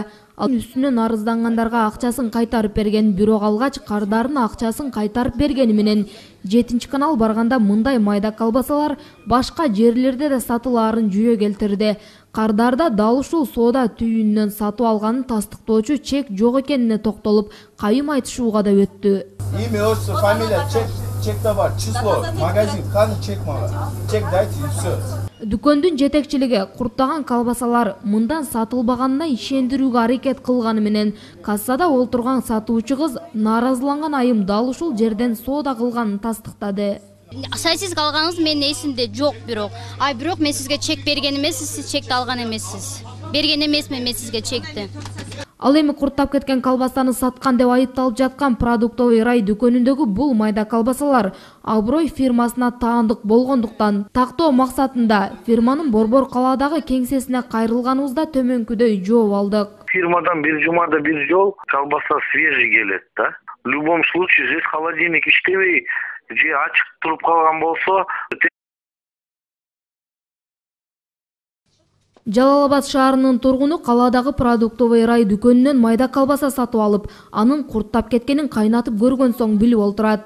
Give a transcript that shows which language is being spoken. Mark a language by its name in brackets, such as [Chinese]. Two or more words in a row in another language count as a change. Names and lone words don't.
[Kyrgyz] Ал үстүнөн арыздангандарга акчасын кайтарып берген, бирок алгач кардардын акчасын кайтарып бергени менен 7 канал барганда мындай майда колбасалар башка жерлерде да сатылаарын жүйө келтирди. Кардарда дал ушул соода түйүнүнөн сатып алганын тастыктоочу чек жок экенине токтолуп, кайым айтышууга да өттү. [Russian] Имя, отчество, фамилия, [Kyrgyz] чек да бар, число, магазин, каны чек мага. [Russian] Чек дайте и всё. [Kyrgyz] Дүкөндүн жетекчилиги курттаган колбасалар мындан сатылбаганына ишендирүүгө аракет кылганы менен кассада олтурган сатуучу кыз нааразыланган айым дал ушул жерден соода кылганын тастыктады. Сиз калганыңыз менин эсимде жок бирок. Бирок мен сизге чек берген эмессиз, сиз чекти алган эмессиз. Берген эмесмин мен сизге чекти. Ал эми курттап кеткен колбасаны саткан деп айыпталып жаткан продуктовый рай дүкөнүндөгү бул майда колбасалар Аброй фирмасына таандык болгондуктан тактоо максатында фирманын Борбор калаадагы кеңсесине кайрылганыбызда төмөнкүдөй жооп алдык. Фирмадан бир жумада бир жол колбаса свежий келет да. [Russian] В любом случае здесь холодильник [Kyrgyz] иштебей же ачык туруп калган болсо Жалал Абад шаарынын тургуну калаадагы продуктовый рай дүкөнүнөн майда колбаса сатып алып, анын курттап кеткенин кайнатып көргөн соң билип олтурат.